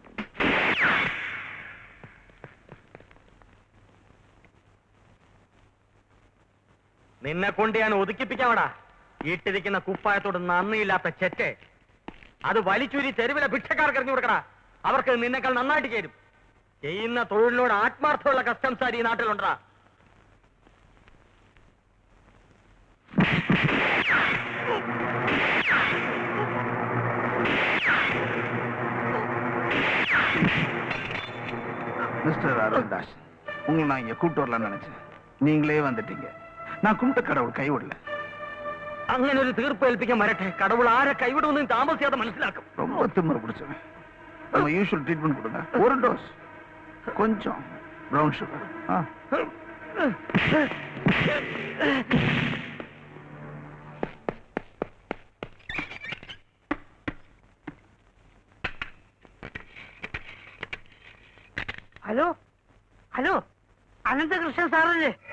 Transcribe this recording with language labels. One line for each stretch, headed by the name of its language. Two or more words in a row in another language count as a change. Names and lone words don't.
Malayalam: നിന്നെ കൊണ്ട് ഞാൻ ഒതുക്കിപ്പിക്കാമടാ. ഇട്ടിരിക്കുന്ന കുപ്പായത്തോട് നന്ദിയില്ലാത്ത ചെറ്റെ. അത് വലിച്ചൂരി തെരുവിലെ ഭിക്ഷക്കാർക്ക് എറിഞ്ഞു കൊടുക്കടാ. അവർക്ക് നിന്നെക്കാൾ നന്നായിട്ട് ചേരും. ചെയ്യുന്ന തൊഴിലിനോട് ആത്മാർത്ഥമുള്ള കസ്റ്റംസാർ ഈ നാട്ടിലുണ്ടാ?
Tamil: மிஸ்டர் அருள்தாஸ், உங்களை நான் இங்க கூப்பிட்டு வரலாம்னு நினைச்சேன். நீங்களே வந்துட்டீங்க. நான் கும்பிட்ட கடவுள் கைவிடல.
Malayalam: അങ്ങനെ ഒരു തീർപ്പ് ഏൽപ്പിക്കാൻ വരട്ടെ. കടവുൾ ആരെ കൈവിടുമെന്ന് താമസിയാതെ മനസ്സിലാക്കും.
Tamil: ரொம்ப திமிரு பிடிச்சவன். நம்ம
English: usual treatment
Tamil: கொடுங்க. ஒரு டோஸ், கொஞ்சம்
English: brown sugar.
Malayalam: ഹലോ ഹലോ, അനന്തകൃഷ്ണൻ സാറല്ലേ?